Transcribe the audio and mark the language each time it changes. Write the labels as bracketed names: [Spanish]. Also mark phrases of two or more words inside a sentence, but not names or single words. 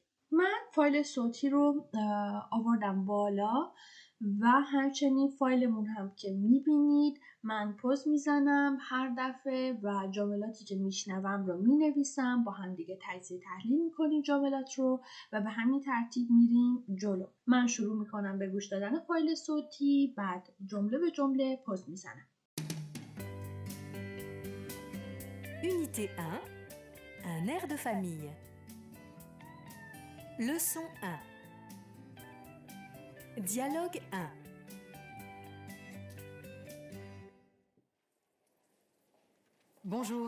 [Persian] من فایل صوتی رو آوردم بالا و همچنین فایلمون هم که میبینید من پوز میزنم هر دفعه و جملاتی که میشنوم رو مینویسم، با هم دیگه تجزیه تحلیل میکنیم جملات رو و به همین ترتیب میریم جلو. من شروع میکنم به گوش دادن فایل صوتی، بعد جمله به جمله پوز میزنم. [French] Unité 1, un air de famille. Leçon 1. Dialogue 1. Bonjour.